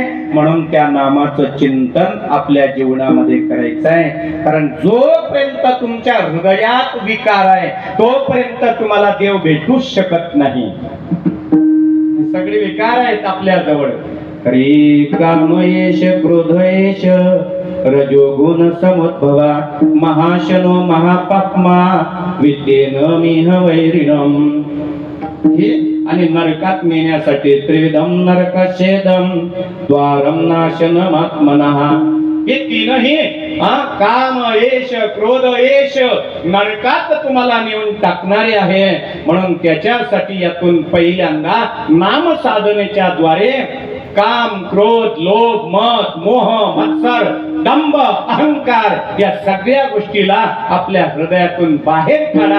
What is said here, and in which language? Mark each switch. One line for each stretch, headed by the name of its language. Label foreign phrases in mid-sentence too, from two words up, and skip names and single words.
Marathi: म्हणून त्या नामाचं चिंतन आपल्या जीवनामध्ये करायचं आहे. कारण जोपर्यंत तुमच्या हृदयात विकार आहे तोपर्यंत तुम्हाला देव भेटूच शकत नाही. सगळे विकार आहेत आपल्या जवळ.
Sanskrit: हरी कामयेश क्रोधयेश रजोगुण समुद्भवा महाशनो महापाप्मा विद्येन मिह वैरिणम.
Marathi: हे आणि नरकात नेण्यासाठी
Sanskrit: त्रिविधम नरकच्छेदम द्वारम नाशनमात्मनः.
Marathi: हे तीनही
Sanskrit: काम येश क्रोध येश
Marathi: नरकात तुम्हाला नेऊन टाकणारे आहे. म्हणून त्याच्यासाठी यातून पहिल्यांदा नाम साधनेच्या द्वारे काम क्रोध लोभ मद मोह मत्सर दंभ, अहंकार या सगळ्या गोष्टीला आपल्या हृदयातून बाहेर काढा.